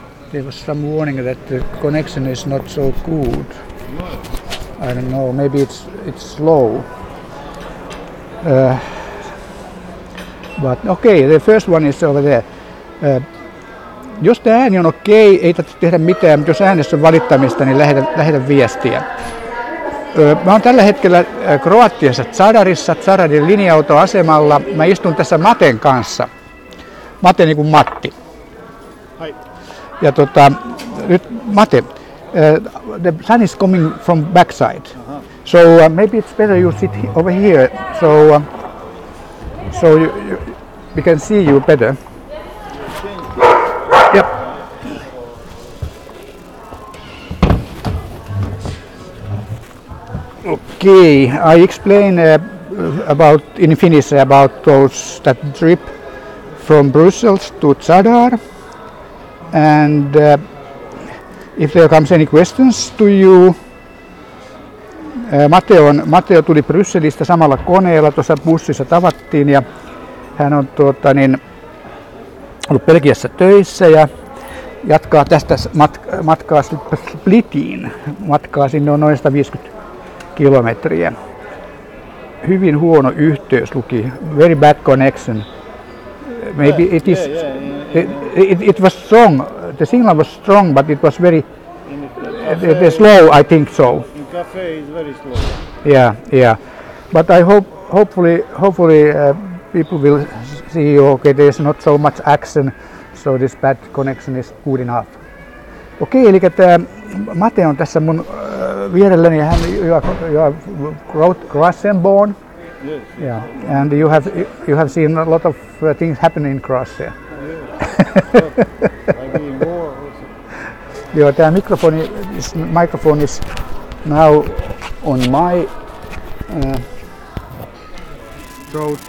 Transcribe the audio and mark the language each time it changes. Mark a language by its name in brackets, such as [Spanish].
[English] There was some warning that the connection is not so good. I don't know, maybe it's slow. But okay, the first one is over there. [Finnish] Jos tämä ääni on okei, ei tarvitse tehdä mitään, mutta jos äänessä on valittamista, niin lähetä viestiä. Mä oon tällä hetkellä Kroatiassa Zadarissa, Zadarin linja-autoasemalla. Mä istun tässä Maten kanssa. Mate niin kuin Matti. [English] Hi. [Finnish] Ja nyt [English] Mate, the sun is coming from backside. So maybe it's better you sit over here, so we can see you better. Yep. Okay, I explain in Finnish about that trip from Brussels to Zadar, and if there comes any questions to you. [Finnish] Matteo tuli Brysselistä samalla koneella, tuossa bussissa tavattiin, ja hän on ollut Belgiassa töissä ja jatkaa tästä matkaa Splitiin. Matkaa sinne on noin 150 kilometriä. Hyvin huono yhteys luki. [English] Very bad connection. Maybe it is. It was strong. The signal was strong, but it was very slow. I think so. In cafe is very slow. Yeah. But I hopefully people will see. Okay, there's not so much action, so this bad connection is good enough. [Finnish] Okei, eli tämä Mate on tässä mun vierelläni. Hän on [English] Croatian born. Yes. Yeah, and you have seen a lot of things happen in Croatia. I mean more also. [Finnish] Joo, tämä [English] microphone is now on my throat.